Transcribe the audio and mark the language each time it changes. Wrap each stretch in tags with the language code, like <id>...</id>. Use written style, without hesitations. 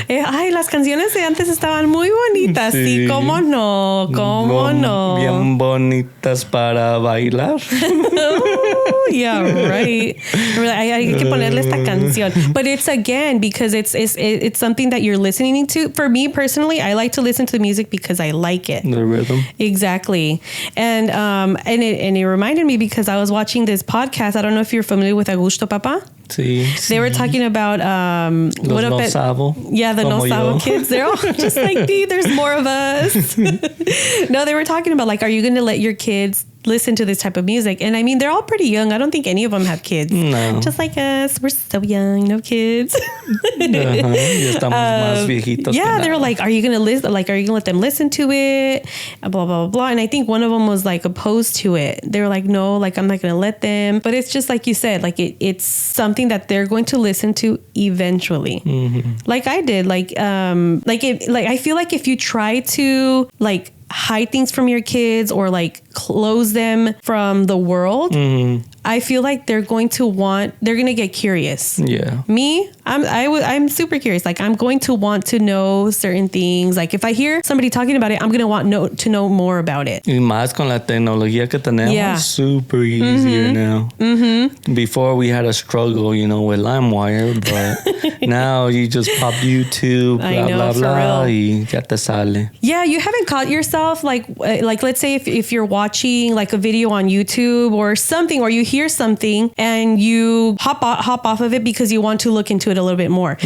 <es>Ay, las canciones de antes estaban muy bonitas. Sí, cómo no. Bien bonitas para bailar.</es> <en>Yeah, right.</en> <es>Hay que ponerle esta canción.</es> <en>But it's, again, because it's something that you're listening to. For me personally, I like to listen to the music because I like it. The rhythm. Exactly. And it reminded me, because I was watching this podcast. I don't know if you're familiar with Augusto Papa.</en> <es>Sí.</es> <en>They were talking about</en> <es>Los no sabo.</es> <en>Yeah, the no sabo kids. They're all just like me. There's more of us. No, they were talking about, like, are you going to let your kids listen to this type of music? And I mean, they're all pretty young. I don't think any of them have kids. No. Just like us. We're so young, no kids.</en> <es>Ya estamos más viejitos.</es> <en>Yeah, they were like, are you going to listen? Like, are you going to let them listen to it? Blah, blah, blah, blah. And I think one of them was like opposed to it. They were like, no, like, I'm not going to let them. But it's just like you said, like it's something that they're going to listen to eventually. Like I did. I feel like if you try to like hide things from your kids, or like close them from the world, I feel like they're going to get curious. Yeah. Me, I'm super curious. Like, I'm going to want to know certain things. Like, if I hear somebody talking about it, I'm going to want to know more about it.</en> <es>Y más con la tecnología que tenemos,</es> <en>super easier now. Before we had a struggle, with LimeWire, but now you just pop YouTube, blah, blah, blah,</en> <es>y ya te sale.</es> <en>Yeah, you haven't caught yourself, like let's say if you're watching like a video on YouTube or something, or you hear something and you hop off of it because you want to look into it a little bit more.</en>